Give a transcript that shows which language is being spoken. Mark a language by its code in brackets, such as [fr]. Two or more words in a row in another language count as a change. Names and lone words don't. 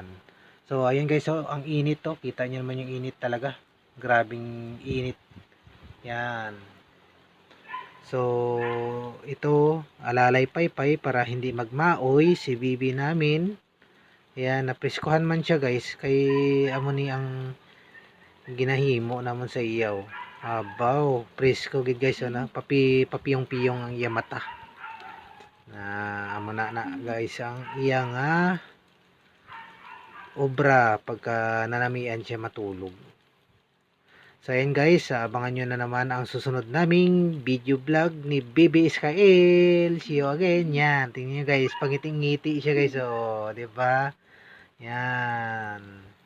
[tl] So ayan guys, ang init kita nyo naman yung init talaga, grabing init yan. So ito, alalay paypay para hindi magmaoy si bibi namin. [hil] Yan, napreskuhan man siya guys, kay amo ni ang ginahimo namon sa iyaw. Abaw, presko gid guys, papiyong-piyong ang iya mata. Amo na guys ang iya nga obra pagka nanamian siya matulog. [tl] So ayan guys, abangan nyo na naman ang susunod naming video vlog ni Bibi Iskail. [en] See you again. [tl] Yan, tingnan nyo guys, pangiting-ngiti siya guys, di ba? Yan.